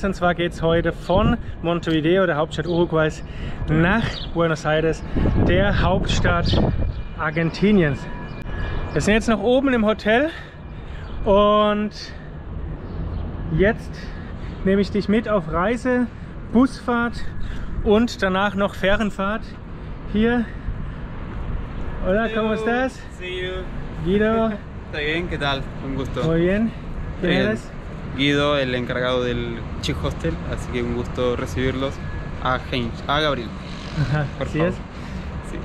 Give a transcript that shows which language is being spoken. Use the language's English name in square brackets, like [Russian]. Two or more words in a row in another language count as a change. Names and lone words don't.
[German] Und zwar geht es heute von Montevideo, der Hauptstadt Uruguays, nach Buenos Aires, der Hauptstadt Argentiniens. Wir sind jetzt noch oben im Hotel und jetzt nehme ich dich mit auf Reise, Busfahrt und danach noch Fährenfahrt. Hier. [Spanish] Hola, ¿cómo estás? Guido. Está bien, ¿qué tal? Un gusto. Muy bien. ¿Quién eres? Guido, el encargado del Chick Hostel, así que un gusto recibirlos. A Gabriel. Ajá, por ¿sí favor. es? Sí.